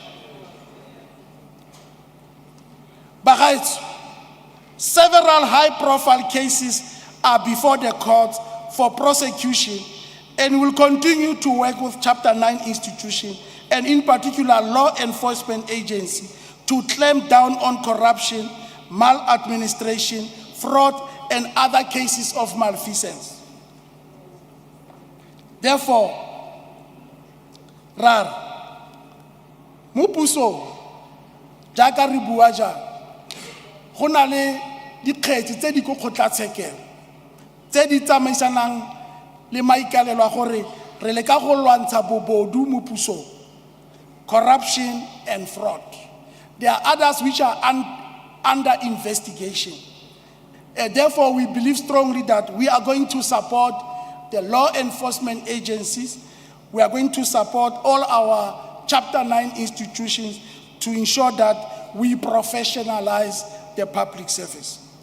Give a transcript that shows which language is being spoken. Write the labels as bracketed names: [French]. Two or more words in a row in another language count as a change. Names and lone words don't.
[English] But several high-profile cases are before the court for prosecution, and will continue to work with Chapter 9 institutions, and in particular law enforcement agencies, to clamp down on corruption, maladministration, fraud, and other cases of malfeasance. Therefore, [Tswana] Mupuso, jaaka re bua jang, go na le dikgetse tse di go kgotlatshekelo tse di tsamaisanang le maikalelo a gore re le ka go lwantsha bobodu mo pusong, [English] corruption and fraud. There are others which are under investigation. Therefore, we believe strongly that we are going to support the law enforcement agencies. We are going to support all our Chapter 9 institutions to ensure that we professionalize the public service.